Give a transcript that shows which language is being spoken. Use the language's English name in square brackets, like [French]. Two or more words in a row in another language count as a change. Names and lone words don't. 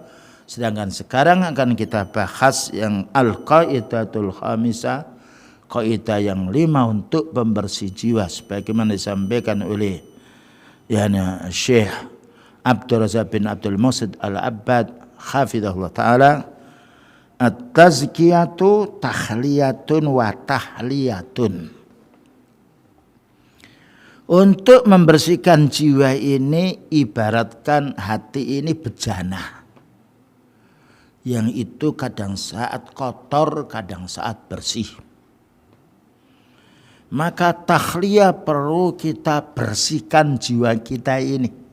[Indonesian] Sedangkan sekarang akan kita bahas yang [Arabic] القاعدة الخامسة, [Indonesian] kaidah yang 5 untuk pembersih jiwa sebagaimana disampaikan oleh Syekh Abdul Razak bin Abdul Muhsin Al-Abbad [Arabic] حفظه الله تعالى. التزكية تحلية وتحلية. [Indonesian] Untuk membersihkan jiwa ini ibaratkan hati ini bejana yang itu kadang saat kotor, kadang saat bersih. Maka tahliyah perlu kita bersihkan jiwa kita ini.